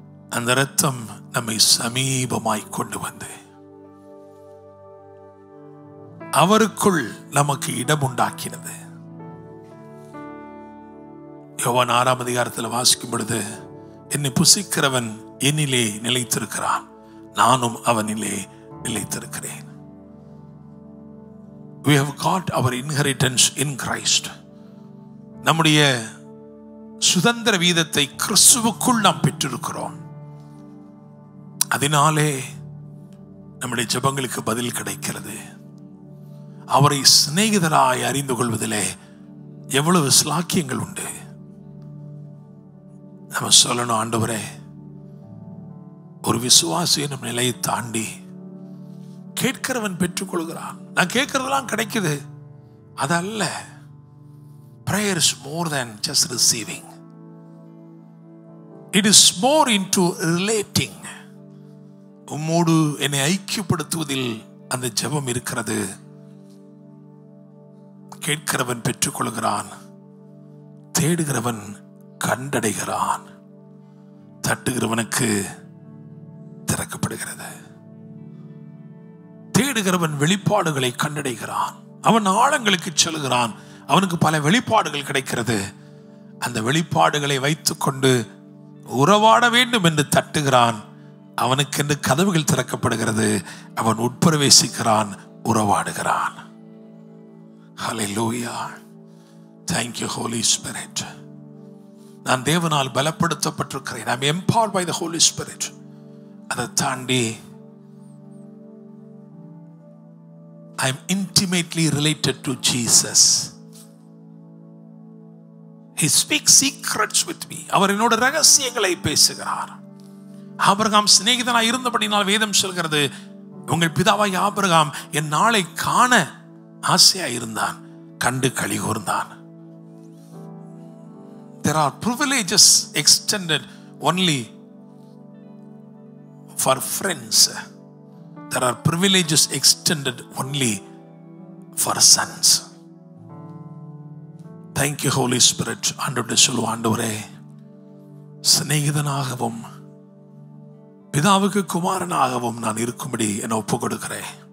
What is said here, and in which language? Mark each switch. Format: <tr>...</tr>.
<ta>அந்த இரத்தம் நம்மை சமீபமாய் கொண்டு வந்து அவருக்குள் நமக்கு இடம் உண்டாக்கினது. யோவான் 6ஆம் அதிகாரத்தில் வாசிக்கும் பொழுது, என்னை புசிக்கிறவன் என்னிலே நிலைத்திருக்கிறான், நானும் அவனிலே நிலைத்திருக்கிறேன்.</ta> <en>We have got our inheritance in Christ.</en> <ta>நம்முடைய சுதந்திர வீதத்தை கிறிஸ்துவுக்குள் நாம் பெற்றிருக்கிறோம். அதனாலே நம்முடைய ஜெபங்களுக்கு பதில் கிடைக்கிறது. அவரை சிநேகிதராய் அறிந்து கொள்வதிலே எவ்வளவு ஸ்லாக்கியங்கள் உண்டு. நம்ம சொல்லணும், ஆண்டவரே, ஒரு விசுவாசி நம் நிலையை தாண்டி கேட்கிறவன் பெற்றுக்கொள்கிறான். நான் கேட்கறதெல்லாம் கிடைக்குது, அதல்ல.</ta> <en>Prayer is more than just receiving. It is more into relating.</en> <ta>உம்மோடு என்னை ஐக்கியப்படுத்துவதில் அந்த ஜெபம் இருக்கிறது. கேட்கிறவன் பெற்றுக்கொள்கிறான், தேடுகிறவன் கண்டடைகிறான், தட்டுகிறவனுக்கு திறக்கப்படுகிறது. தேடுகிறவன் வெளிப்பாடுகளை கண்டடைகிறான். அவன் ஆழங்களுக்கு செல்கிறான், அவனுக்கு பல வெளிப்பாடுகள் கிடைக்கிறது. அந்த வெளிப்பாடுகளை வைத்துக்கொண்டு உறவாட வேண்டும் என்று தட்டுகிறான், அவனுக்கென்று கதவுகள் திறக்கப்படுகிறது. அவன் உட்பிரவேசிக்கிறான், உறவாடுகிறான். Hallelujah.</ta> <en>Thank you Holy Spirit.</en> <ta>நான் தேவனால் பலப்படுத்தப்பட்டிருக்கிறேன்.</ta> <en>I'm empowered by the Holy Spirit.</en> <ta>அதை தாண்டி</ta> <en>I'm intimately related to Jesus. He speaks secrets with me.</en> <ta>அவர் என்னோட ரகசியங்களை பேசுகிறார். ஆபிரகாம் சிநேகிதனாய் இருந்தபடினால் வேதம் சொல்கிறது, உங்கள் பிதாவாய் ஆபிரகாம் என் நாளை காண ஆசையாய் இருந்தான், கண்டு களி கூர்ந்தான்.</ta> <en>There are privileges extended only for friends. There are privileges extended only for sons. Thank you Holy Spirit.</en> <ta>ஆண்டவரே சொல்லுவோம், ஆண்டவரே, சிநேகிதனாகவும் பிதாவுக்கு குமாரனாகவும் நான் இருக்கும்படி என்னை ஒப்புக் கொடுக்கிறேன்.</ta>